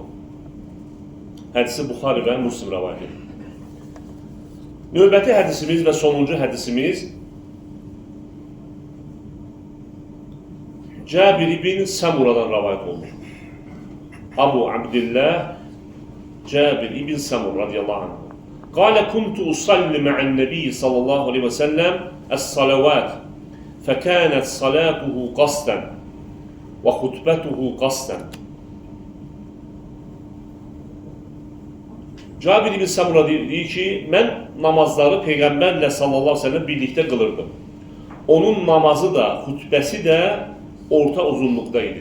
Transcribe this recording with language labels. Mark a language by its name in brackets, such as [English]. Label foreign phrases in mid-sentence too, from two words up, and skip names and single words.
[Azerbaijani] Hədisi Buxari və Müslim rəvayət edir. Növbəti hədisimiz və sonuncu hədisimiz Cabir ibn Səmuradan rəvayət olunur. Abu Abdillah Cabir ibn Səmur [Arabic] رضي الله عنه. قال كنت أصلي مع النبي صلى الله عليه وسلم الصلوات فكانت صلاته قصدا وخطبته قصدا. [Azerbaijani] Cabir ibn Səmura deyir ki, mən namazları Peyğəmbərlə [Arabic] صلى الله عليه وسلم [Azerbaijani] birlikdə qılırdım. Onun namazı da, xutbəsi də orta uzunluqda idi.